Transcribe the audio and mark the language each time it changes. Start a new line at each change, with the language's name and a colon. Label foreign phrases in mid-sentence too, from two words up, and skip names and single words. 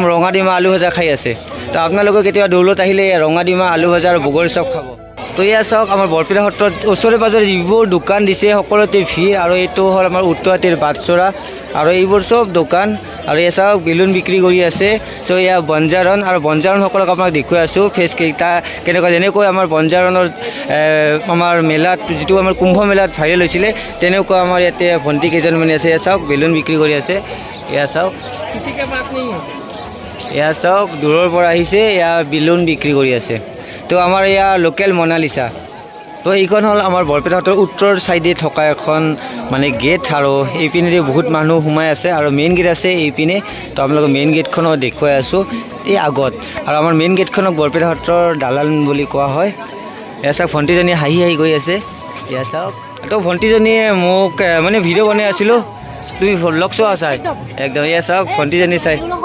Assamese: ৰঙা ডিমা আলু ভাজা খাই আছে তো আপোনালোকে কেতিয়াবা দৌলত আহিলে ৰঙা ডিমা আলু ভাজা আৰু বগৰী চপ খাব তো এয়া চাওক আমাৰ বৰপেটা সত্ৰত ওচৰে পাজৰে যিবোৰ দোকান দিছে সকলোতে ভিৰ আৰু এইটো হ'ল আমাৰ উত্তৰাতিৰ বাটচৰা আৰু এইবোৰ চব দোকান আৰু এয়া চাওক বেলুন বিক্ৰী কৰি আছে চ' এয়া বঞ্জাৰণ আৰু বঞ্জাৰণসকলক আপোনাক দেখুৱাই আছোঁ ফেচকেইটা কেনেকুৱা যেনেকৈ আমাৰ বঞ্জাৰণৰ আমাৰ মেলাত যিটো আমাৰ কুম্ভ মেলাত ভাইৰেল হৈছিলে তেনেকুৱা আমাৰ ইয়াতে ভণ্টি কেইজনমানে আছে এয়া চাওক বেলুন বিক্ৰী কৰি আছে এয়া চাওক
Hindi: किसी के पास नहीं है
Assamese: এয়া চাওক দূৰৰ পৰা আহিছে এয়া বেলুন বিক্ৰী কৰি আছে তো আমাৰ এয়া লোকেল মনালিছা তো এইখন হ'ল আমাৰ বৰপেটা সত্ৰৰ উত্তৰ চাইডে থকা এখন মানে গেট আৰু এইপিনেদি বহুত মানুহ সোমাই আছে আৰু
English: main gate
Assamese: আছে এইপিনে তো আপোনালোকে মেইন গেটখনো দেখুৱাই আছোঁ এই আগত আৰু আমাৰ মেইন গেটখনক বৰপেটা সত্ৰৰ দালান বুলি কোৱা হয় এয়া চাওক ভণ্টিজনী হাঁহি গৈ আছে এয়া চাওক তো ভণ্টিজনীয়ে মোক মানে ভিডিঅ' বনাই আছিলোঁ তুমি লগ চোৱা চাই একদম এয়া চাওক ভণ্টিজনী চাই